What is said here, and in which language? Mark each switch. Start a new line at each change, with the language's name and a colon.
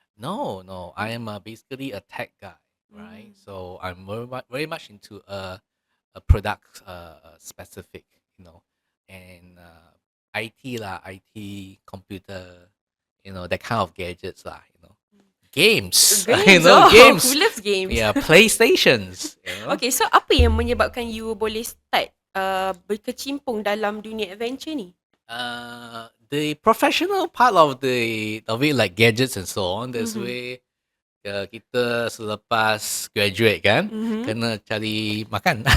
English: No, I am basically a tech guy, right? So I'm very much into a product specific, you know, and IT lah, IT computer, you know, that kind of gadgets lah, you know. Games. You know, games. Who loves games? Yeah, PlayStations. You know?
Malay: Okay, so apa yang menyebabkan you boleh start berkecimpung dalam dunia adventure ni?
English: The professional part of it, like gadgets and so on, that's where
Malay: kita selepas graduate kan, kena cari makan.